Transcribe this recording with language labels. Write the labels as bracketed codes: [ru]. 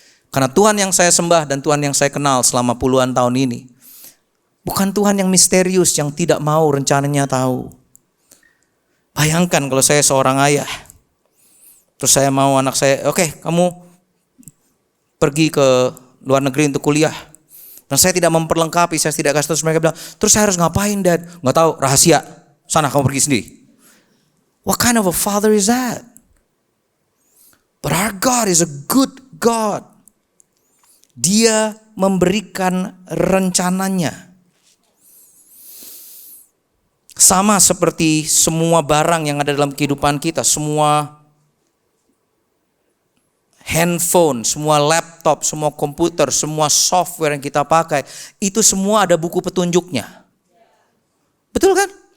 [id] Karena Tuhan yang saya sembah dan Tuhan yang saya kenal selama puluhan tahun ini, bukan Tuhan yang misterius yang tidak mau rencananya tahu. Bayangkan kalau saya seorang ayah, terus saya mau anak saya, oke, kamu pergi ke luar negeri untuk kuliah. Dan saya tidak memperlengkapi, saya tidak kasih tahu. Terus mereka bilang, terus saya harus ngapain Dad? Nggak tahu, rahasia. Sana kamu pergi sendiri. [en] What kind of a father is that? But our God is a good God. [id] Dia memberikan rencananya. Sama seperti semua barang yang ada dalam kehidupan kita, semua handphone, semua laptop, semua komputer, semua software yang kita pakai, itu semua ada buku petunjuknya. Betul kan?